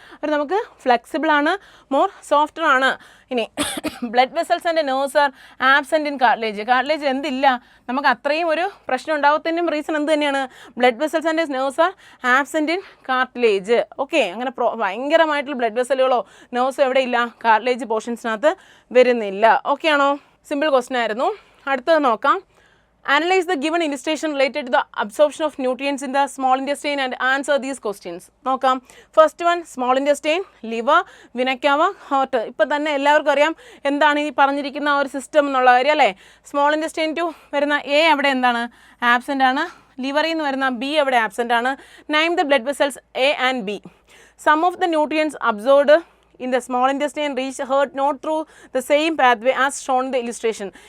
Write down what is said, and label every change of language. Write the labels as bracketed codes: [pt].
[ml] അവർ നമുക്ക് ഫ്ലെക്സിബിൾ ആണ്, more softer ആണ്. [en] ഇനി blood vessels and nerves are absent in cartilage. [ml] Cartilage എന്തില്ല? നമുക്ക് അത്രയും ഒരു പ്രശ്നം ഉണ്ടാകത്തതിൻ്റെയും റീസൺ എന്ത് തന്നെയാണ്? [en] Blood vessels and nerves are absent in cartilage. [ml] Okay, അങ്ങനെ ഭയങ്കരമായിട്ടുള്ള ബ്ലഡ് വെസലുകളോ നെർവ്സോ എവിടെ ഇല്ല? കാർട്ടിലേജ് പോർഷൻസിനകത്ത് വരുന്നില്ല. ഓക്കെ ആണോ? സിമ്പിൾ ക്വസ്റ്റ്യൻ ആയിരുന്നു. അടുത്തത് നോക്കാം. [en] Analyze the given illustration related to the absorption of nutrients in the small intestine and answer these questions. [ml] നോക്കാം. [en] First one, small intestine, liver, vena cava, heart. [ml] ഇപ്പം തന്നെ എല്ലാവർക്കും അറിയാം എന്താണ് ഈ പറഞ്ഞിരിക്കുന്ന ഒരു സിസ്റ്റം എന്നുള്ള കാര്യം അല്ലേ? സ്മോൾ ഇൻറ്റസ്റ്റൈൻ ടു വരുന്ന എ അവിടെ എന്താണ്? ആബ്സെൻ്റ് ആണ്. ലിവറിൽ നിന്ന് വരുന്ന ബി അവിടെ ആബ്സെൻ്റ് ആണ്. [en] Name the blood vessels A and B. Some of the nutrients absorbed in the small intestine reach heart not through the same pathway as shown in the illustration.